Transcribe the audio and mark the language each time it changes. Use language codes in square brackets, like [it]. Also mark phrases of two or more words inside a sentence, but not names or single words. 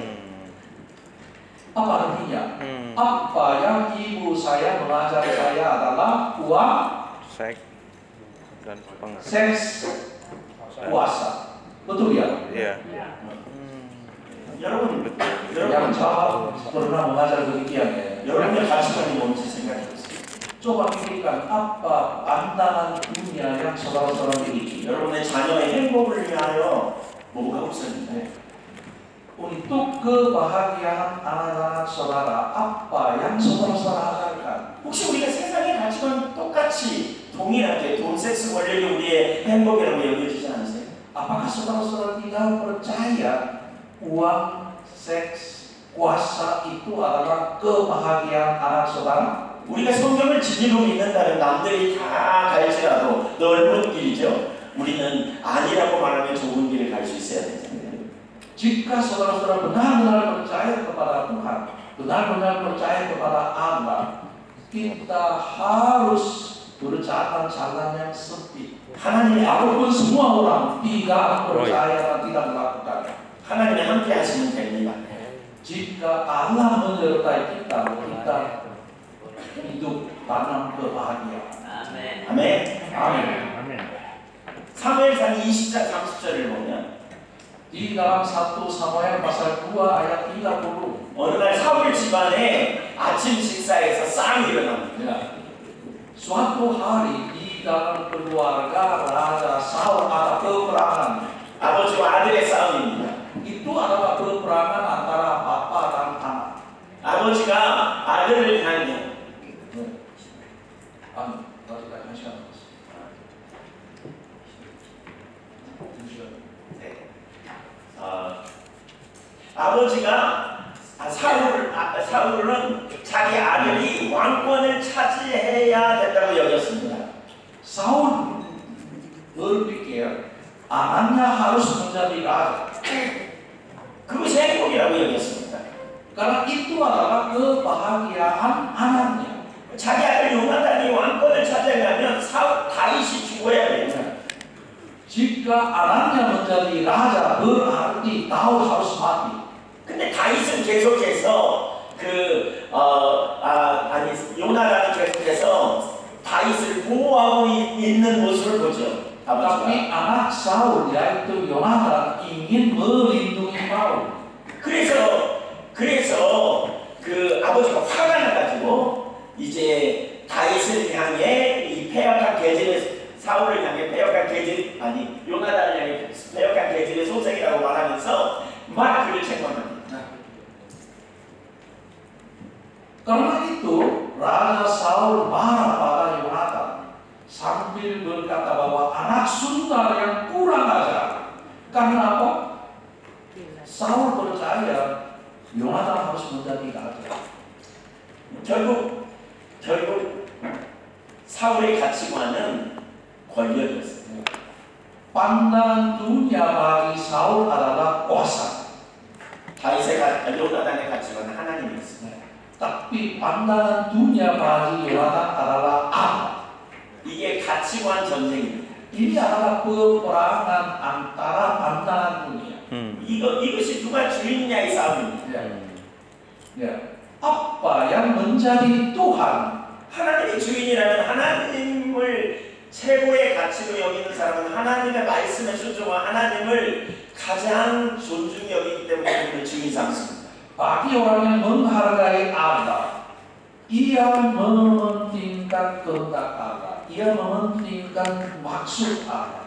[id] Apa artinya? Apa yang ibu saya mengajar saya adalah uang, Seks dan seks, kuasa. Betul ya? Iya. [ko] 여러분 [id] Yang jawab pernah mengajar demikian ya. [ko] 여러분의 가치관이 뭔지 생각해 보세요. [id] Coba pikirkan apa pandangan dunia yang saudara-saudara miliki. [ko] 여러분의 자녀의 행복을 위하여 뭐가 우선인데? [id] untuk kebahagiaan anak-anak saudara, apa yang saudara ajarkan? [ko] 혹시 우리가 세상의 가치관 똑같이 동일하게 돈, 섹스, 권력이 우리의 행복이라고 여겨지지 않으세요? [id] Apakah saudara-saudara tidak percaya uang, seks, kuasa itu adalah kebahagiaan anak saudara? [ko] 우리가 성경을 진리로 믿는다면 남들이 다 갈지라도 넓은 길이죠. 우리는 아니라고 말하면 좁은 길을 갈 수 있어야 되잖아요. [id] Jika saudara-saudara benar-benar percaya kepada Tuhan, benar-benar percaya kepada Allah, kita harus berjalan-jalan yang sempit. [ko] 하나님의 [id] Walaupun semua orang tidak percaya dan tidak melakukan. [ko] 하나님이 함께 하시면 됩니다. [id] Jika Allah menyertai kita, kita hidup tanam kebahagiaan. [ko] 아멘. [id] Amin. [ko] 사무엘상 20장 30절을 보면 [id] Di dalam 1 Samuel pasal 2 ayat 30. [ko] 어느 날 사울 집안에 아침 식사에서 싸움이 일어납니다. [id] Ya. Suatu hari di dalam keluarga Raja Saul ada peperangan. [ko] 아버지와 아들의 싸움입니다. [id] Itu adalah peperangan antara bapa dan anak. [ko] 아버지가 아들을 향해 아버지가 사울은 자기 아들이 왕권을 차지해야 된다고 여겼습니다. [id] Saul berpikir anaknya harus menjadi raja. [ko] 그것이 행복이라고 여겼습니다. [id] Karena itu adalah kebahagiaan anaknya. [ko] 자기 아들 요나단이 왕권을 차지하려면 다윗이 죽어야 됩니다. [id] Jika anaknya menjadi raja berarti Daud harus mati. [ko] 근데 다윗은 계속해서 요나단이 계속해서 다윗을 보호하고 있는 모습을 보죠. [id] Tapi anak Saul yaitu Yonatan ingin melindungi Daud. [ko] 그래서 그 아버지가 화가 나가지고 이제 다윗을 향해 이 패역한 계집의 사울을 향해 패역한 계집 요나단을 향해 패역한 계집의 소생이라고 말하면서 막 그를 책망합니다. [id] Karena itu Raja Saul marah pada Yonatan sambil berkata bahwa anak sultan yang kurang ajar. Karena apa? Saul percaya Yonatan harus menjadi raja. [ko] 결국 사울의 가치관은 권력이었어요. [id] Pandangan dunia bagi Saul adalah kuasa. [ko] 요나단의 가치관은 하나님이었어요. [id] Tapi pandangan dunia bagi Yonatan adalah Allah. [ko] 이게 가치관 전쟁입니다. [id] Ini adalah peperangan antara pandangan dunia. [ko] 이것이 누가 주인이냐의 싸움입니다. [id] Ya. Apa yang menjadi Tuhan? [ko] 하나님이 주인이라면 하나님을 최고의 가치로 여기는 사람은 하나님의 말씀에 순종한 하나님을 가장 존중히 여기기 때문에 그를 주인 삼습니다. [id] Bagi orang yang menghargai Allah, ia mementingkan kehendak Allah, ia mementingkan maksud Allah.